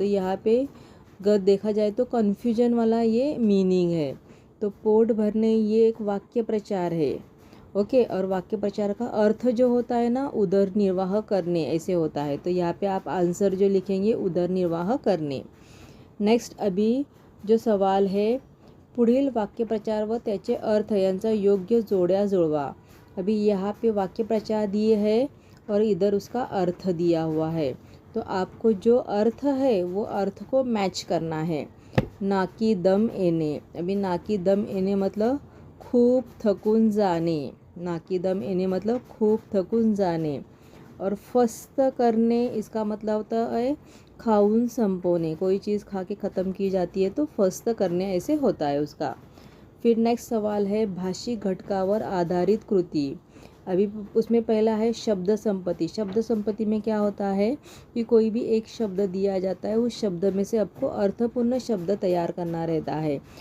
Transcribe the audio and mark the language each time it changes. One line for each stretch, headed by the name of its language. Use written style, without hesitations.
Hindi: तो यहाँ पे अगर देखा जाए तो कन्फ्यूजन वाला ये मीनिंग है। तो पोट भरने ये एक वाक्य प्रचार है, ओके। और वाक्य प्रचार का अर्थ जो होता है ना उदर निर्वाह करने ऐसे होता है। तो यहाँ पे आप आंसर जो लिखेंगे उदर निर्वाह करने। नेक्स्ट अभी जो सवाल है
Marathi: पुढील वाक्यप्रचार व त्याचे अर्थ यांचा योग्य जोड्या जुळवा।
Hindi: अभी यहाँ पे वाक्यप्रचार दिए है और इधर उसका अर्थ दिया हुआ है। तो आपको जो अर्थ है वो अर्थ को मैच करना है।
Marathi: नाकी दम येणे।
Hindi: अभी
Marathi: नाकी दम येणे
Hindi: मतलब
Marathi: खूप थकून जाणे। नाकी दम येणे
Hindi: मतलब
Marathi: खूप थकून जाणे।
Hindi: और फस्त करने इसका मतलब होता है
Marathi: खाऊन संपवणे।
Hindi: कोई चीज़ खा के ख़त्म की जाती है तो फस्त करने ऐसे होता है उसका। फिर नेक्स्ट सवाल है
Marathi: भाषिक घटकावर आधारित कृति।
Hindi: अभी उसमें पहला है शब्द संपत्ति। शब्द संपत्ति में क्या होता है कि कोई भी एक शब्द दिया जाता है, उस शब्द में से आपको अर्थपूर्ण शब्द तैयार करना रहता है।